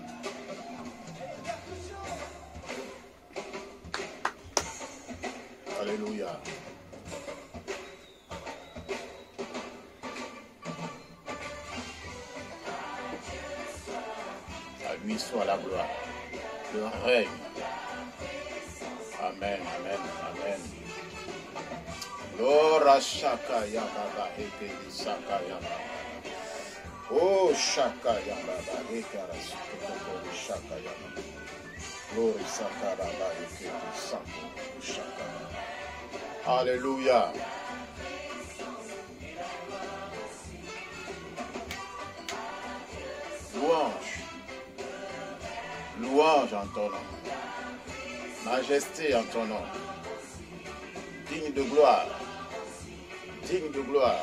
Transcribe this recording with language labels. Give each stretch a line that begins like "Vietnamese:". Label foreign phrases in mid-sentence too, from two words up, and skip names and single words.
French: Alléluia. À lui soit la gloire, le règne. Amen, amen, amen. Lora Shaka Yababa, Ekeli Shaka Yababa. Oh Shaka Yababa, Ekara Sukotoko Shaka Yababa. Glory Sakaraba, Ekeli Shaka. Alléluia. Louange. Louange en ton nom. Majesté en ton nom. Digne de gloire. Digne de gloire.